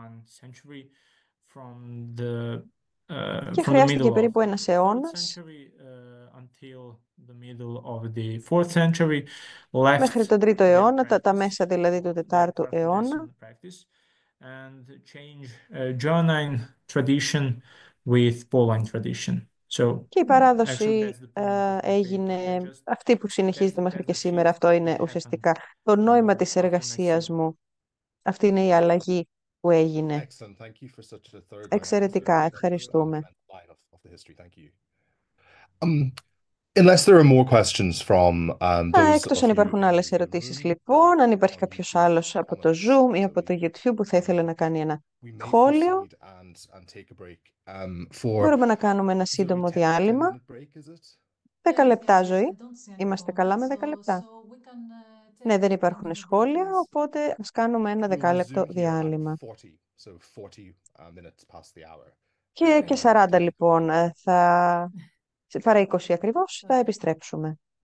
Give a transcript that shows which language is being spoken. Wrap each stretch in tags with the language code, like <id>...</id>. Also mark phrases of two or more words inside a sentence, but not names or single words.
<el>Και χρειάστηκε περίπου ένας αιώνας μέχρι τον 3ο αιώνα, τα μέσα δηλαδή του 4ου αιώνα, και η παράδοση έγινε αυτή που συνεχίζεται μέχρι και σήμερα. Αυτό είναι ουσιαστικά το νόημα της εργασίας μου. Αυτή είναι η αλλαγή που έγινε. Εξαιρετικά, ευχαριστούμε.</el> <en>Unless there are more questions from those</en> <el>Εκτός</el> <en>of</en> <el>αν</el> <en>you</en> <el>υπάρχουν άλλες</el> <en>in the</en> <el>ερωτήσεις,</el> <en>room,</en> <el>λοιπόν, αν υπάρχει κάποιος άλλος από το Zoom ή από το YouTube που θα ήθελε να κάνει ένα</el> <en>we may</en> <el>σχόλιο,</el> <en>proceed and take a break for</en> <el>μπορούμε να κάνουμε ένα</el> <en>is it</en> <el>σύντομο</el> <en>10</en> <el>διάλειμμα.</el> <en>minute break, is it?</en> <el>10 λεπτά, Ζωή. Είμαστε καλά με 10 λεπτά? Ναι, δεν υπάρχουν σχόλια, οπότε ας κάνουμε ένα</el> <en>We'll</en> <el>10 λεπτό</el> <en>resume here at</en> <el>διάλειμμα.</el> <en>40, so 40 minutes past the hour.</en> <el>Και 40 λοιπόν, παρά 20 ακριβώς, θα επιστρέψουμε.</el>